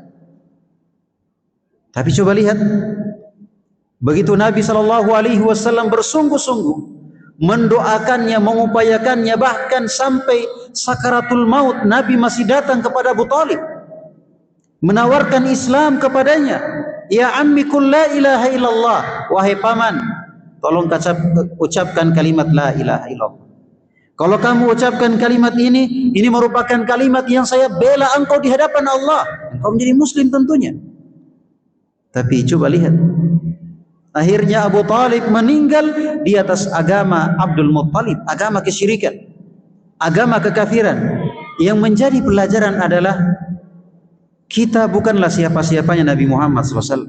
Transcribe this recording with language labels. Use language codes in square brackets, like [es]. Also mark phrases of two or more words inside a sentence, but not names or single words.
[id] Tapi coba lihat, begitu Nabi [ar] صلى الله عليه وسلم [id] bersungguh-sungguh mendoakannya, mengupayakannya, bahkan sampai sakaratul maut, Nabi masih datang kepada Abu Talib, menawarkan Islam kepadanya. [ar] "يا عمي قل لا إله إلا الله." [id] Wahai paman, tolong ucapkan kalimat [ar] لا إله إلا الله. [id] Kalau kamu ucapkan kalimat ini merupakan kalimat yang saya bela engkau di hadapan Allah. Engkau menjadi muslim tentunya. Tapi coba lihat, akhirnya Abu Talib meninggal di atas agama Abdul Muttalib, agama kesyirikan, agama kekafiran, Yang menjadi pelajaran adalah kita bukanlah siapa-siapanya Nabi Muhammad SAW.